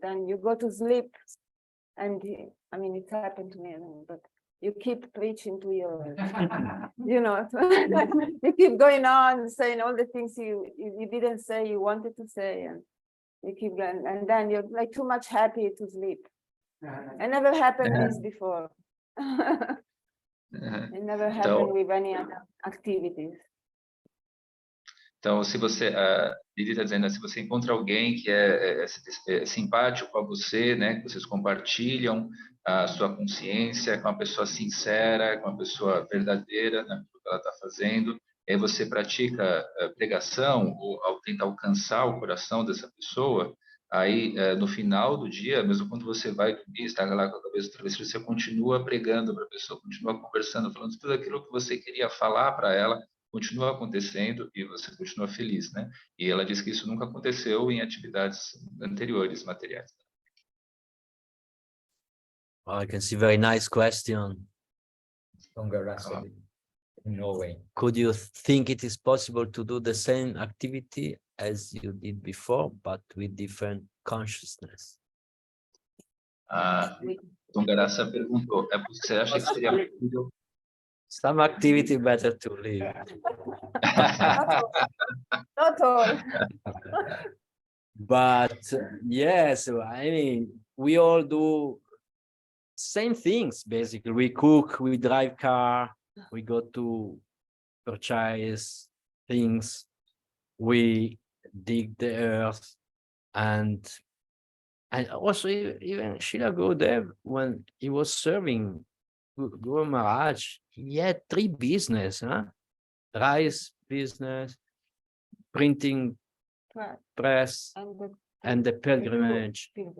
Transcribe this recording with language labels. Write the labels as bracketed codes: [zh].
[en] Then you go to sleep, and I mean it's happened to me, but you keep preaching to your, you keep going on saying all the things you didn't say you wanted to say, and you keep going, and then you're like too much happy to sleep. It never happened this before. It never happened with any other activities. [pt] Então, se você, Didi está dizendo, se você encontra alguém que é simpático a você, né, que vocês compartilham a sua consciência, com uma pessoa sincera, com uma pessoa verdadeira, né, que ela está fazendo, e aí você pratica pregação, ou ao tentar alcançar o coração dessa pessoa, aí no final do dia, mesmo quando você vai dormir, está lá com a cabeça travessura, você continua pregando para a pessoa, continua conversando, falando tudo aquilo que você queria falar para ela, continua acontecendo e você continua feliz, né? E ela diz que isso nunca aconteceu em atividades anteriores, materiais. [en] I can see very nice question. In Norway. Could you think it is possible to do the same activity as you did before, but with different consciousness? [pt] Tungarasa perguntou, você acha que seria possível? [en] Some activity better to leave. Not all. But yes, I mean, we all do same things, basically. We cook, we drive car, we go to purchase things, we dig the earth, and also even Srila Govinda, when he was serving Guru Maharaj, he had 3 business, rice business, printing press, and the pilgrimage.